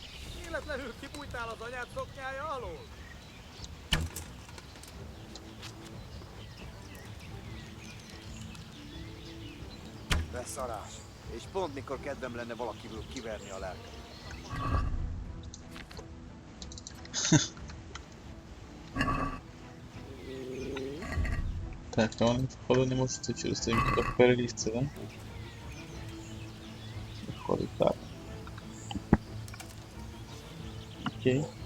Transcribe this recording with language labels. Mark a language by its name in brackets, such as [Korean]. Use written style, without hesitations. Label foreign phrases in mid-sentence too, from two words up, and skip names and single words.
[Hungarian] Véletlenül kibújtál az anyád szoknyája alól? Beszarás. És pont mikor kedvem lenne valakiből kiverni a lelket. [Ukrainian] Так, то вони, походу, не можуть через це їм туди перелізти, да? Виходить так. Окей.